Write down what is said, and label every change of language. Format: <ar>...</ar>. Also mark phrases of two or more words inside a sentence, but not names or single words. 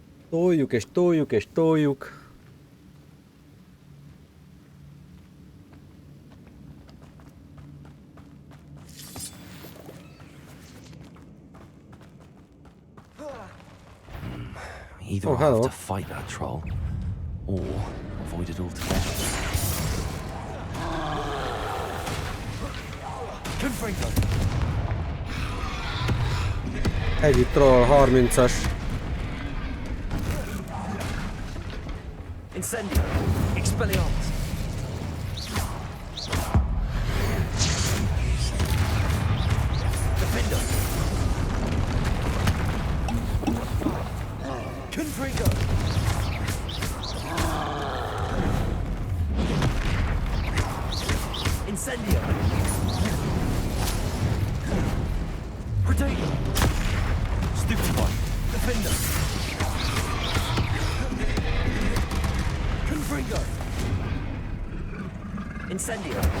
<hu>Toljuk és toljuk és toljuk.</hu> <en>Either Oh, I'll have hello. to fight that troll, or avoid it altogether. Confringo!</en> <hu>Egy troll, 30-as. Incendio! Expelliarmus! Defender! Confringo! Incendio! Protego! Stupefy! Defender! Confringo! Incendio!</hu>